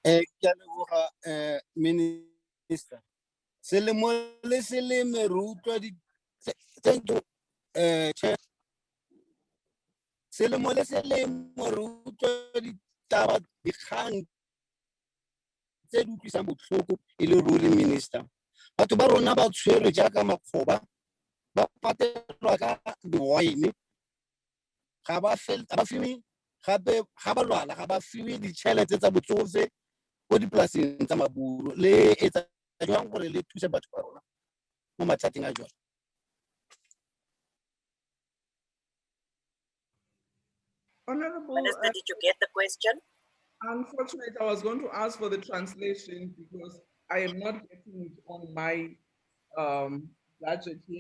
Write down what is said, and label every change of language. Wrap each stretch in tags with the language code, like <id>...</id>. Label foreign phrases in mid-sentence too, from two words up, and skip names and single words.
<en>Minister. Thank you, Chair. Ruling minister.</en> <tn>Batho ba rona ba tshwere jaaka makgoba ba patelwa ka di-wine ga ba fiwe gape ga ba lwala ga ba fiwe ditšhelete tsa botsofe ko dipolaseng tsa mabulo le etsa jwang gore le thuse batho ba rona mo mathateng a jwang.</tn> <en>Honorable Minister, did you get the question? Unfortunately, I was going to ask for the translation because I am not getting it on my gadget here.</en>